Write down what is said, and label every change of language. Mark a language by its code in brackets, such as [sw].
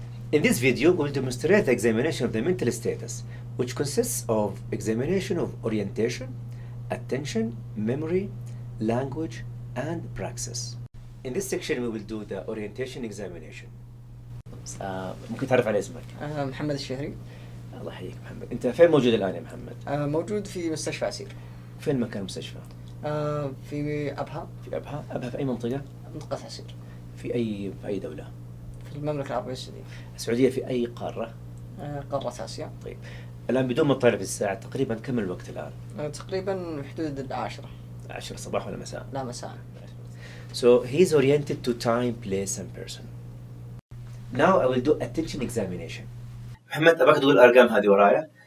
[en] In this video, we'll demonstrate the examination of the mental status, which consists of examination of orientation, attention, memory, language, and praxis. In this section, we will do the orientation examination. [ar] ممكن تعرف على اسمك؟ محمد الشهري. الله يحييك محمد. انت فين موجود الان يا محمد؟ موجود في مستشفى عسير. فين مكان المستشفى؟ في أبها. في ابها. ابها في اي منطقه؟ منطقة عسير. في اي دوله؟ في المملكة العربية السعودية. السعوديه في اي قاره؟ قارة آسيا. طيب الان بدون ما تطالع في الساعه، تقريبا كم الوقت الان؟ تقريبا حدود 10. 10 صباح ولا مساء؟ لا مساء. [en] So he's oriented to time, place and person. Now I will do attention examination. [ar] محمد أبغاك تقول الأرقام هذه ورايا.